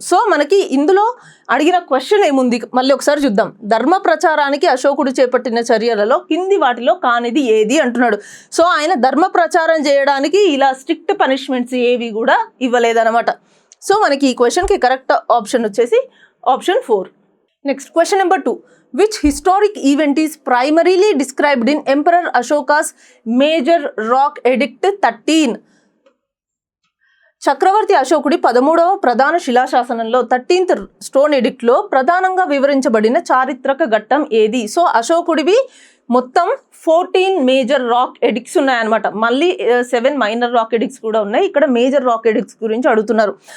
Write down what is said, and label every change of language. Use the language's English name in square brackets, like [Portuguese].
[Telugu] So మనకి ఇందులో అడిగిన క్వశ్చన్ ఏముంది మళ్ళీ ఒకసారి చూద్దాం. ధర్మ ప్రచారానికి అశోకుడు చేపట్టిన చర్యలలో కింది వాటిలో కానిది ఏది అంటున్నాడు. సో ఆయన ధర్మ ప్రచారం చేయడానికి ఇలా స్ట్రిక్ట్ పనిష్మెంట్స్ ఏవి కూడా ఇవ్వలేదన్నమాట. సో మనకి ఈ క్వశ్చన్కి కరెక్ట్ ఆప్షన్ వచ్చేసి option 4. Next question number 2. [English] Which historic event is primarily described in Emperor Ashoka's Major Rock Edict 13? [Telugu] చక్రవర్తి అశోకుడి 13వ ప్రధాన శిలాశాసనంలో 13th స్టోన్ ఎడిక్ట్లో ప్రధానంగా వివరించబడిన చారిత్రక ఘట్టం ఏది? సో అశోకుడివి మొత్తం 14 మేజర్ రాక్ ఎడిక్ట్స్ ఉన్నాయన్నమాట. మళ్ళీ 7 మైనర్ రాక్ ఎడిక్ట్స్ కూడా ఉన్నాయి. ఇక్కడ మేజర్ రాక్ ఎడిక్ట్స్ గురించి అడుగుతున్నారు.